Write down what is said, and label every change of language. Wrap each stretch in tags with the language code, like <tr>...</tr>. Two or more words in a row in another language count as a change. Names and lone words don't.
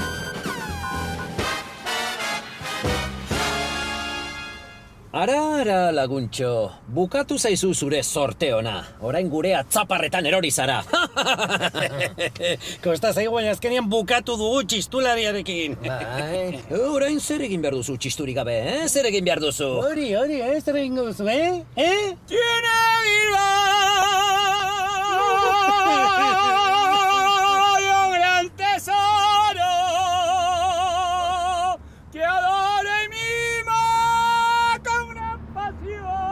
<eu>Ara, laguntxo, bukatu zaizu zure zorte ona. Orain gure atzaparretan erori zara. Kosta zaigu, baina azkenean bukatu dugu txistulariarekin. Bai, orain zer egin behar duzu txisturik gabe, Zer egin behar duzu? Hori, zer egin duzu,</eu> <es>Tiene Bilbao un gran tesoro que adora y mima con gran pasión.</es>